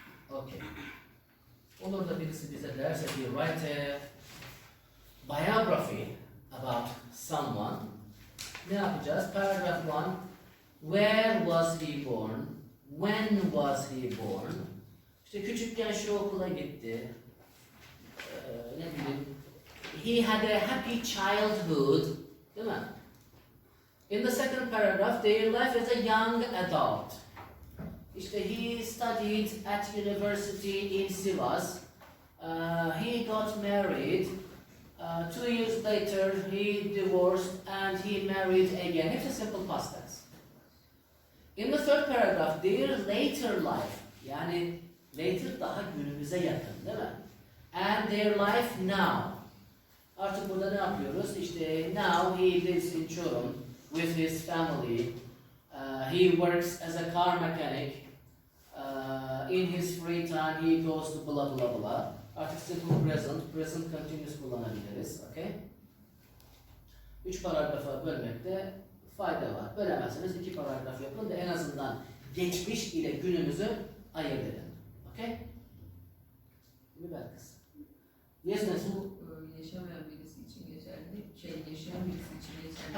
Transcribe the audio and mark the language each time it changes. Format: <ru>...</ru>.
<en>Okay.</en> <tr>Olur da birisi bize derse ki</tr> <en>write a biography about someone.</en> <tr>Ne yapacağız? Paragraph 1.</tr> <en>Where was he born? When was he born?</en> <tr>İşte küçükken şu okula gitti. Ne bileyim.</tr> <en>He had a happy childhood.</en> <tr>Değil mi?</tr> <en>In the second paragraph, their life as a young adult.</en> <tr>İşte</tr> <en>he studied at university in Sivas. He got married. 2 years later, he divorced and he married again.</en> <tr>Hepsi</tr> <en>simple past tense. In the third paragraph, their later life.</en> <tr>Yani later daha günümüze yakın değil mi?</tr> <en>And their life now.</en> <tr>Artık burada ne yapıyoruz? İşte</tr> <en>now he lives in Çorum with his family. He works as a car mechanic. In his free time he goes to blah blah blah.</en> <tr>Artık simple present, present continuous kullanabiliriz.</tr> <en>Okay?</en> <tr>3 paragrafa bölmekte fayda var. Bölemezseniz 2 paragraf yapın da en azından geçmiş ile günümüzü ayırt edin.</tr> <en>Okay?</en> <tr>Güzel kız.</tr> <en>Yes, Nesu?</en> <tr>Bu yaşamayan birisi için geçerli. Yaşayan birisi için geçerli.</tr>